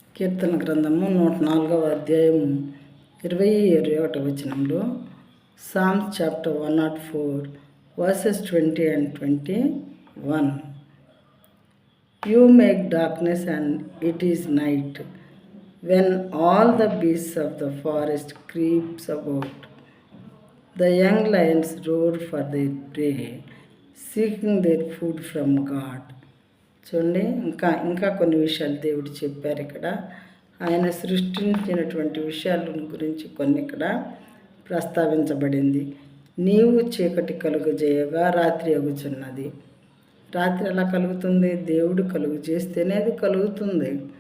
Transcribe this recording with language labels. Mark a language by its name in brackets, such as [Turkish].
[Telugu] కీర్తన గ్రంథము 104వ అధ్యాయము 21వ వచనంలో [English] Psalms chapter 104 verses 20 and 21. You make darkness and it is night, when all the beasts of the forest creeps about. The young lions roar for their prey, seeking their food from God. [Telugu] చూడండి, ఇంకా కొన్ని విషయాలు దేవుడు చెప్పారు ఇక్కడ. ఆయన సృష్టించినటువంటి విషయాల గురించి కొన్ని ఇక్కడ ప్రస్తావించబడింది. నీవు చీకటి కలుగజేయగా రాత్రి అగుచున్నది. రాత్రి ఎలా కలుగుతుంది? దేవుడు కలుగు చేస్తేనే అది కలుగుతుంది.